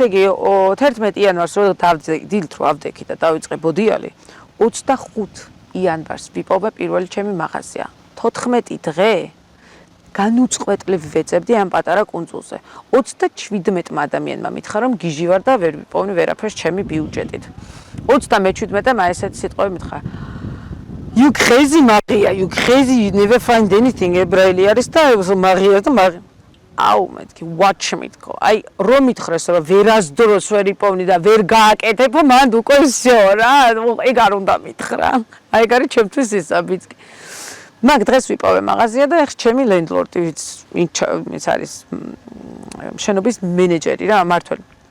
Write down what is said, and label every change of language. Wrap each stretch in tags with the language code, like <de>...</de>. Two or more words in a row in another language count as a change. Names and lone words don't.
<ka>იგი 11 იანვარს რო დილით რო ავდექი და დავიწყე ბოდიალი 25 იანვარს ვიპოვე პირველი ჩემი მაღაზია 14 დღე განუწყვეტლივ ვეწებდი ამ პატარა კუნძულზე 37 ადამიანმა მითხრა რომ გიჟი ვარ და ვერ ვიპოვნი ვერაფერს ჩემი ბიუჯეტით 37-მა ესეთი სიტყვები მითხრა</ka> <en>You crazy Maria, you crazy, you never find anything</en> <ka>ებრაელი არის და Maria და Maria. აუ მეთქი</ka> <en>watch me</en> <ka>თქო. აი რომ მითხრეს რომ ვერასდროს ვერ იპოვნი და ვერ გააკეთებ, მანდ უკვე всё რა, ეგ არ უნდა მითხრა. აი ეგ არის ჩემთვის ისა ბიჭი. მაგ დღეს ვიპოვე მაღაზია და ეხ ჩემი ლენდლორდი ვინც არის შენობის მენეჯერი რა, მართველი.</ka>